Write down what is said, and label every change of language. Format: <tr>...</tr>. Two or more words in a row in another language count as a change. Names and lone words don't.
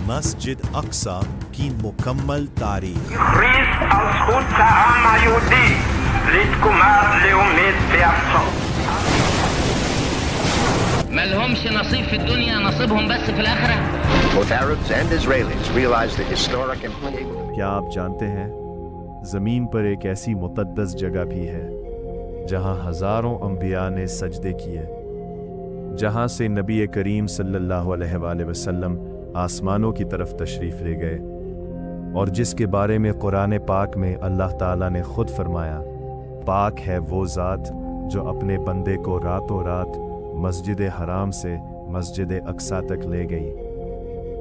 <ur>مسجد اقصی کی مکمل تاریخ</ur> <he>הכריז על זכות העם היהודי לתקומה לאומית בארצו.</he> <ar>ما لهمش نصيب في الدنيا، نصيبهم بس في الآخرة.</ar> <en>Both Arabs and Israelis realize the historic implications.</en> <ur>کیا آپ جانتے ہیں زمین پر ایک ایسی مقدس جگہ بھی ہے جہاں ہزاروں انبیاء نے سجدے کیے، جہاں سے نبی کریم</ur> <ar>صلی اللہ علیہ وآلہ وسلم</ar> <ur>آسمانوں کی طرف تشریف لے گئے، اور جس کے بارے میں قرآن پاک میں اللہ تعالیٰ نے خود فرمایا، پاک ہے وہ ذات جو اپنے بندے کو راتوں رات مسجد حرام سے مسجد اقصی تک لے گئی۔</ur>